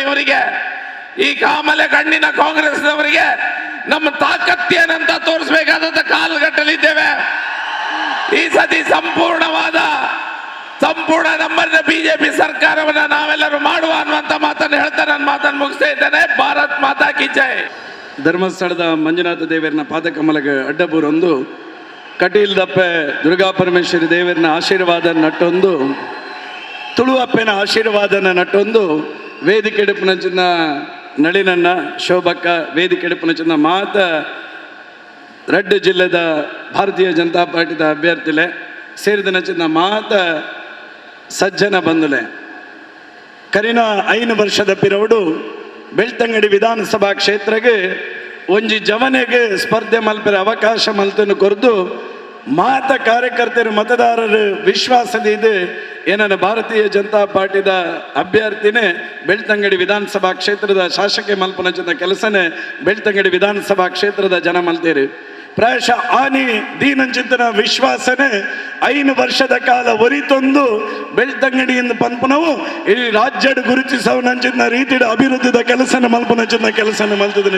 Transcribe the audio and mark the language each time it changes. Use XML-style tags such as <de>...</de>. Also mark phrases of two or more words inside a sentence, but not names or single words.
<kn>ಇವರಿಗೆ ಈ ಕಾಮಲೆ ಕಣ್ಣಿನ ಕಾಂಗ್ರೆಸ್ನವರಿಗೆ ನಮ್ಮ ತಾಕತ್ತೇನಂತ ತೋರಿಸಬೇಕಾದಂತ ಕಾಲಘಟ್ಟದಲ್ಲಿದ್ದೇವೆ. ಈ ಸತಿ ಸಂಪೂರ್ಣ ನಮ್ಮನ್ನ ಬಿಜೆಪಿ ಸರ್ಕಾರವನ್ನ ನಾವೆಲ್ಲರೂ ಮಾಡುವ ಅನ್ನುವಂತ ಮಾತನ್ನು ಹೇಳ್ತಾ ನನ್ನ ಮಾತನ್ನು ಮುಗಿಸ್ತಾ ಇದ್ದೇನೆ.</kn> <hi>भारत माता की जय.</hi> <tcy>ಧರ್ಮಸ್ಥಳದ ಮಂಜುನಾಥ ದೇವರನ್ನ ಪಾದಕಮಲಗೆ ಅಡ್ಡಬೂರೊಂದು ಕಟೀಲ್ದಪ್ಪೆ ದುರ್ಗಾ ಪರಮೇಶ್ವರಿ ದೇವರನ್ನ ಆಶೀರ್ವಾದ ನಟ್ಟೊಂದು ತುಳುವಪ್ಪನ ಆಶೀರ್ವಾದನ ನಟ್ಟೊಂದು ವೇದಿಕೆಡುಪಿನ ಚಿನ್ನ ನಳಿನನ್ನ ಶೋಭಕ್ಕ ವೇದಿಕೆಡುಪಿನ ಚಿನ್ನ ಮಾತ ರೆಡ್ ಜಿಲ್ಲೆದ ಭಾರತೀಯ ಜನತಾ ಪಾರ್ಟಿದ ಅಭ್ಯರ್ಥಿಲೆ ಸೇರಿದ ಚಿನ್ನ ಮಾತ ಸಜ್ಜನ ಬಂಧುಲೆ ಕರಿನ 5 ವರ್ಷದ ಪಿರವಡು ಬೆಳ್ತಂಗಡಿ ವಿಧಾನಸಭಾ ಕ್ಷೇತ್ರಕ್ಕೆ ಒಂಜಿ ಜವನೆಗೆ ಸ್ಪರ್ಧೆ ಮಲ್ಪರ ಅವಕಾಶ ಮಲ್ತನ್ನು ಕೊರ್ದು ಮಾತ ಕಾರ್ಯಕರ್ತರು ಮತದಾರರು ವಿಶ್ವಾಸದಿದೆ ಏನನ್ನ ಭಾರತೀಯ ಜನತಾ ಪಾರ್ಟಿದ ಅಭ್ಯರ್ಥಿನೇ ಬೆಳ್ತಂಗಡಿ ವಿಧಾನಸಭಾ ಕ್ಷೇತ್ರದ ಶಾಸಕ ಮಲ್ಪನ ಜನ ಕೆಲಸನೇ ಬೆಳ್ತಂಗಡಿ ವಿಧಾನಸಭಾ ಕ್ಷೇತ್ರದ ಜನ ಮಲ್ತೇರಿ ಪ್ರಾಯಶಃ ಆನಿ ದೀನಂಚಿಂತನ ವಿಶ್ವಾಸನೆ 5 ವರ್ಷದ ಕಾಲ ಒರಿತೊಂದು ಬೆಳ್ತಂಗಡಿಯಿಂದ ಪಂಪನವು ಇಡೀ ರಾಜ್ಯದ ಗುರುತಿಸವನಂಚಿನ ರೀತಿಯ ಅಭಿವೃದ್ಧಿದ ಕೆಲಸನ ಮಲ್ಪನಂಚಿನ ಕೆಲಸನ ಮಲ್ತಿದ್ದೀನಿ.</tcy>